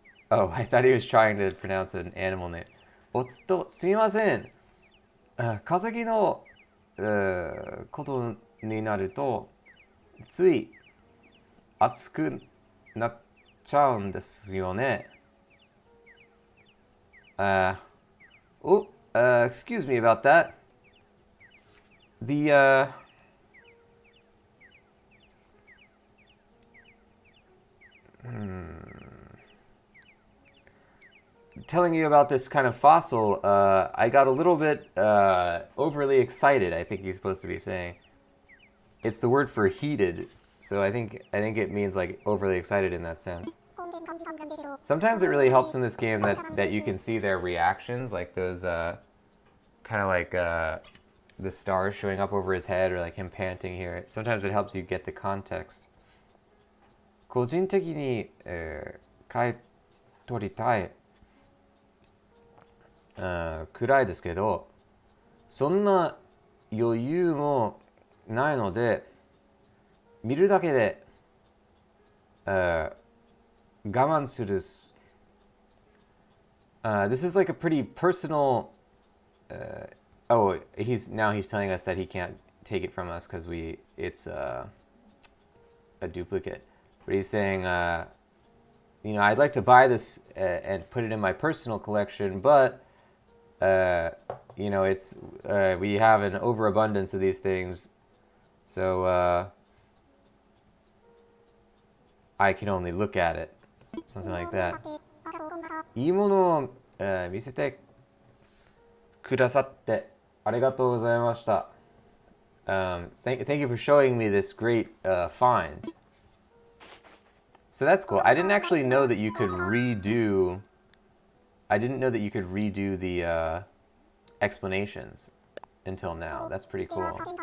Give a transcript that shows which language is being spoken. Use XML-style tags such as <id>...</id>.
<en>Oh, I thought he was trying to pronounce an animal name.</en> <ja>すみません。化石のことになるとつい熱くなっちゃうんですよね。</ja> <en>Excuse me about that. Telling you about this kind of fossil, I got a little bit overly excited, I think he's supposed to be saying. It's the word for heated, so I think it means like overly excited in that sense. Sometimes it really helps in this game that you can see their reactions, like those kind of like the stars showing up over his head, or like him panting here. Sometimes it helps you get the context.</en> <ja>個人的に、買い取りたい、くらいですけど、そんな余裕もないので、見るだけで、我慢する。</ja> <en>This is like a pretty personal. He's telling us that he can't take it from us because it's a duplicate. But he's saying, I'd like to buy this and put it in my personal collection, but it's we have an overabundance of these things, so I can only look at it, something like that.</en> <ja>いいものを、見せてくださってありがとうございました。</ja> <en>Thank you for showing me this great find. So that's cool. I didn't actually know that you could redo. I didn't know that you could redo the explanations until now. That's pretty cool.</en>